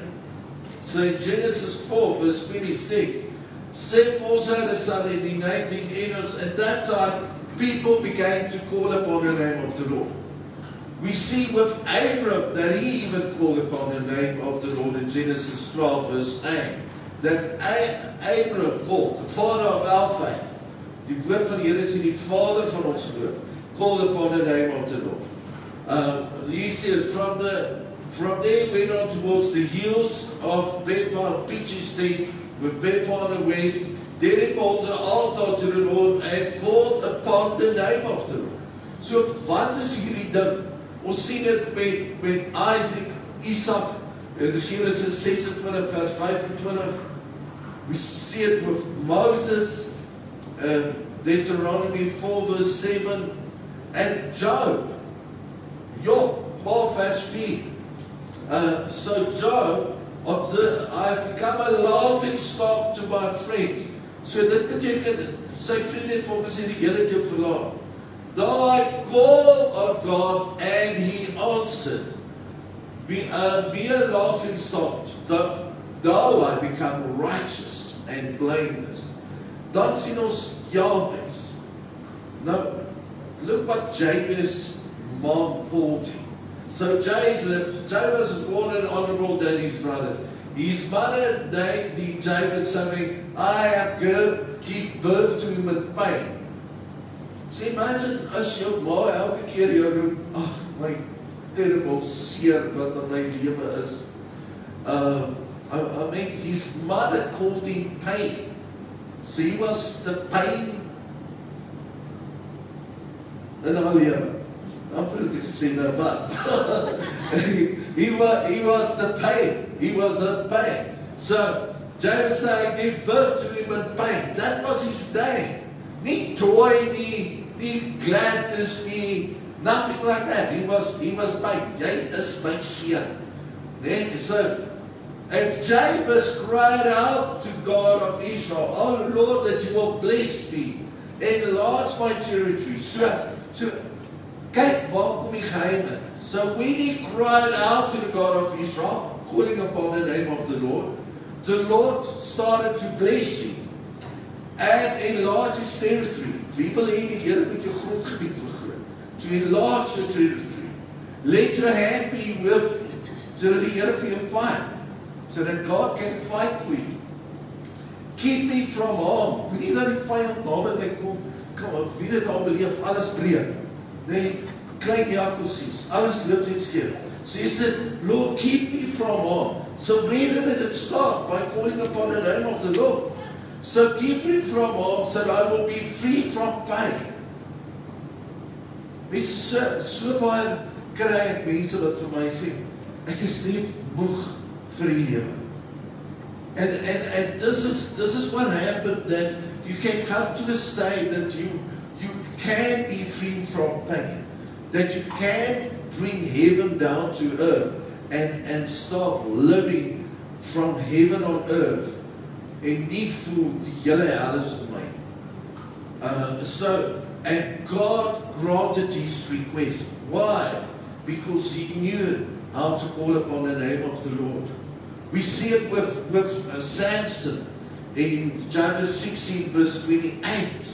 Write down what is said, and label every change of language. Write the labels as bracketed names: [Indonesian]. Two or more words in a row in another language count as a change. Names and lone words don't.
[English] So in Genesis 4, verse 26, Seth also had a son and he named him Enos. At that time, people began to call upon the name of the Lord. We see with Abram that he even called upon the name of the Lord in Genesis 12, verse 8. That Abram called, the father of our faith, [Afrikaans] die woord van die Here is die vader van ons geloof, [English] called upon the name of the Lord. He says, from there went on towards the hills of Bethel, Peachy Street, with Bethel on the west. There he built an altar to the Lord and called upon the name of the Lord. [Afrikaans] So wat is hierdie ding? Ons sien dit met Isaac, Isaac, in Genesis 26 vers 25. [English] We see it with Moses, Deuteronomy 4 verse 7, and Job, 12 verse 4. So Job observed, I have become a laughing stock to my friends. [Afrikaans] So dit beteken, sy vriende het vir hom gesê, die Here het jou verlaat. [English] Though I called on God and He answered, be a laughing stock, though I become righteous and blameless. [Afrikaans] Dan sien ons Jabez. [English] Now, look what Jabez's mom called him. So Jabez was born an honorable than his brother. His mother named Jabez something, I have give birth to him in pain. So imagine [Afrikaans] as jou ma elke keer jou roep, ag my terrible seer wat in my lewe is. [English] I mean, his mother called him pain. So he was the pain in [Afrikaans] haar lewe. [English] I'm pretty to say that, but he was the pain. He was the pain. So Jabez said, I gave birth to him in pain. That was his name. Nie joy, nie gladness, nothing like that. He was pain. [Afrikaans] Jy is my seun. [English] So, and Jabez cried out to God of Israel, oh Lord, that you will bless me, enlarge my territory. [Afrikaans] So kyk waar kom die geheim. [English] So when he cried out to the God of Israel, calling upon the name of the Lord started to bless him and enlarge his territory. [Afrikaans] Wie wil hê die Here met jou grondgebied vergroot? [English] To enlarge your territory. Let your hand be with me, so that the [Afrikaans] Here vir jou [English] fight, so that God can fight for you. Keep me from harm. [Afrikaans] Moenie dat die vyand naby my kom. Kom, wie dit al beleef, alles breek. Nee, klein Jakosies, alles loop net skeef. [English] So he said, Lord, keep me from harm. So where did it start? By calling upon the name of the Lord. So keep me from harm, so that I will be free from pain. [Afrikaans] Mense so baie kry ek mense wat vir my sê, ek is net moeg vir die lewe. [English] And this is what happened, that you can come to the state that you can be free from pain, that you can bring heaven down to earth and start living from heaven on earth [Afrikaans] en nie voel die hele hel is om my. [English] And God granted his request. Why? Because he knew how to call upon the name of the Lord. We see it with Samson in Judges 16 verse 28.